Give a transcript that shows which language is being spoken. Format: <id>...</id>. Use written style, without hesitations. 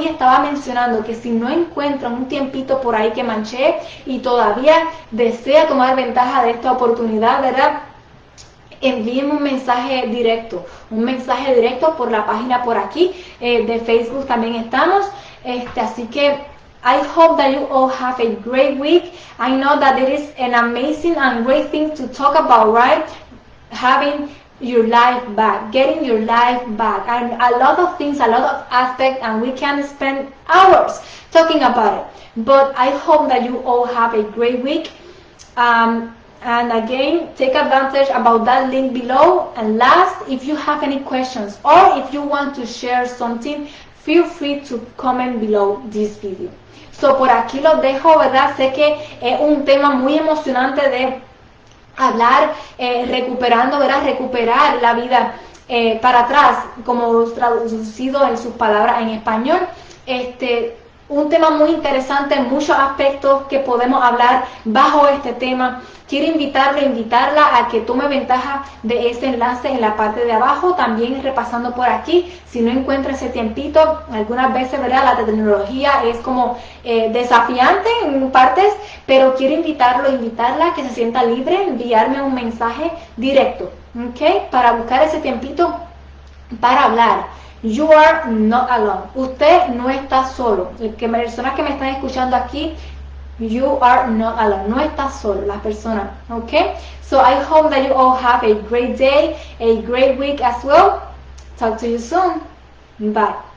<es>Y estaba mencionando que si no encuentran un tiempito por ahí que manché y todavía desea tomar ventaja de esta oportunidad, ¿verdad? Envíenme un mensaje directo por la página por aquí, de Facebook también estamos, así que</es> <en>I hope that you all have a great week. I know that it is an amazing and great thing to talk about, right? Having your life back, getting your life back, and a lot of things, a lot of aspects, and we can spend hours talking about it. But I hope that you all have a great week. And again, take advantage about that link below. And last, if you have any questions or if you want to share something, feel free to comment below this video.</en> <es>So, por aquí los dejo, ¿verdad? Sé que es un tema muy emocionante de hablar, recuperando, ¿verdad? Recuperar la vida para atrás, como traducido en sus palabras en español. Un tema muy interesante, muchos aspectos que podemos hablar bajo este tema. Quiero invitarla a que tome ventaja de ese enlace en la parte de abajo. También repasando por aquí, si no encuentra ese tiempito, algunas veces, ¿verdad? La tecnología es como desafiante en partes, pero quiero invitarla a que se sienta libre, enviarme un mensaje directo, ¿ok? Para buscar ese tiempito para hablar.</es> <en>You are not alone.</en> <es>Usted no está solo. Personas que me están escuchando aquí,</es> <en>you are not alone.</en> <es>No estás solo, las personas.</es> <en>Okay? So I hope that you all have a great day, a great week as well. Talk to you soon. Bye.</en>